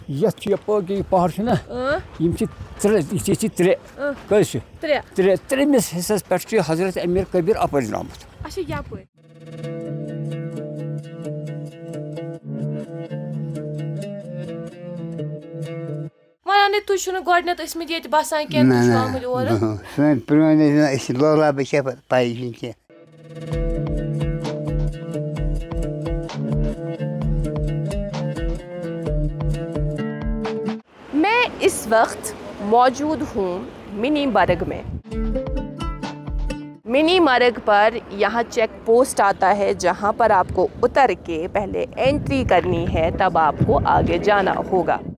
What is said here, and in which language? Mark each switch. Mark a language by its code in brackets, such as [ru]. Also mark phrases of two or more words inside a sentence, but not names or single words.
[ks] یتھ یہ پہاڑ نا یم ترے کس ترمس حصس پہ حضرت امیر کبیر اپر آمت ونان تھی گۄڈنیٚتھ ٲسمٕتۍ ییٚتہِ بسان کینٛہہ تُہۍ چھِو آمٕتۍ اورٕ سٲنۍ پرٛٲنۍ ٲسۍ لولاب چھِ پاے چھِنہٕ کینٛہہ [ur] میں اس وقت موجود ہوں منی مرگ میں. منی مرگ پر یہاں [en] check post [ur] آتا ہے جہاں پر آپ کو اتر کے پہلے انٹری کرنی ہے, تب آپ کو آگے جانا ہوگا.